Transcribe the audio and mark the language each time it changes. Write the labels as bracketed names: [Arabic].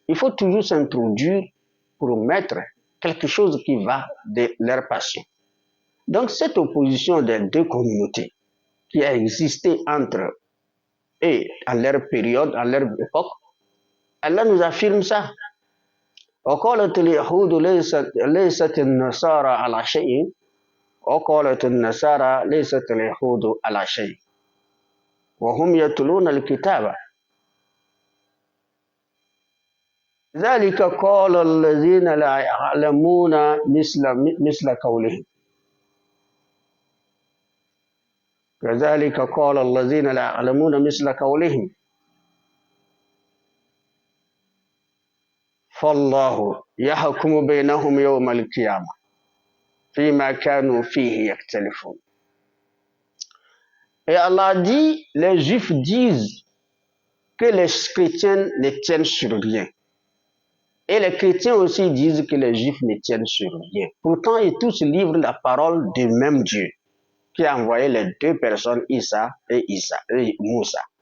[French] Il faut toujours s'introduire pour mettre quelque chose qui va de leur passion. Donc cette opposition des deux communautés qui a existé entre eux à leur période, à leur époque, Allah nous affirme ça. [Arabic] وقالت اليهود ليست النصارى على شيء وقالت النصارى ليست اليهود على شيء وهم يتلون الكتاب ذلك قال الذين لا يعلمون مثل قولهم كذلك قال الذين لا يعلمون مثل قولهم فالله يحكم بينهم يوم القيامة فيما كانوا فيه يختلفون. [French] Et Allah dit, les Juifs disent que les chrétiens ne tiennent sur rien. Et les chrétiens aussi disent que les Juifs ne tiennent sur rien. Pourtant, ils tous livrent la parole du même Dieu qui a envoyé les deux personnes, Isa et Moussa.